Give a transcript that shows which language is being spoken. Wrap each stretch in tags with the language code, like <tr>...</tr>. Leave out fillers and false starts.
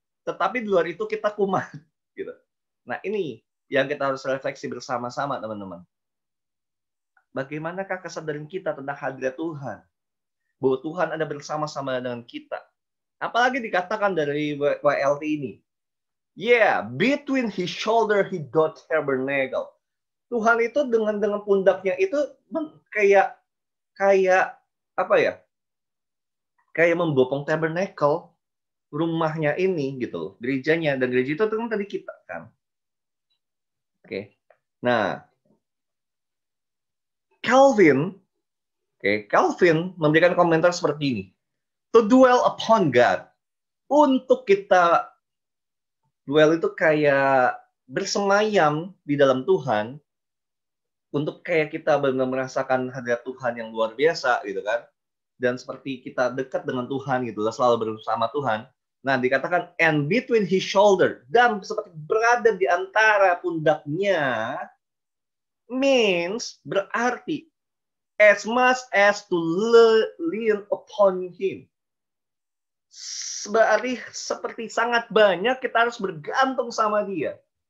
<id>Tetapi di luar itu kita kumat. Gitu. Nah ini yang kita harus refleksi bersama-sama teman-teman. Bagaimanakah kesadaran kita tentang hadirat Tuhan? Bahwa Tuhan ada bersama-sama dengan kita. Apalagi dikatakan dari WLT ini.</id> <en>Yeah, between his shoulder he doth tabernacle.</en> <id>Tuhan itu dengan pundaknya itu kayak apa ya? Kayak membopong tabernacle rumahnya ini gitu loh, gerejanya, dan gereja itu kan tadi kita kan. Oke. Nah, Calvin memberikan komentar seperti ini.</id> <en>To dwell upon God.</en> <id>Untuk kita dwell itu kayak bersemayam di dalam Tuhan. Untuk kayak kita benar merasakan hadirat Tuhan yang luar biasa gitu kan. Dan seperti kita dekat dengan Tuhan gitu, selalu bersama Tuhan. Nah, dikatakan</id> <en>and between his shoulder,</en> <id>dan seperti berada di antara pundaknya,</id> <en>means</en> <id>berarti</id> <en>as much as to lean upon him.</en> <id>Berarti seperti sangat banyak kita harus bergantung sama dia.</id>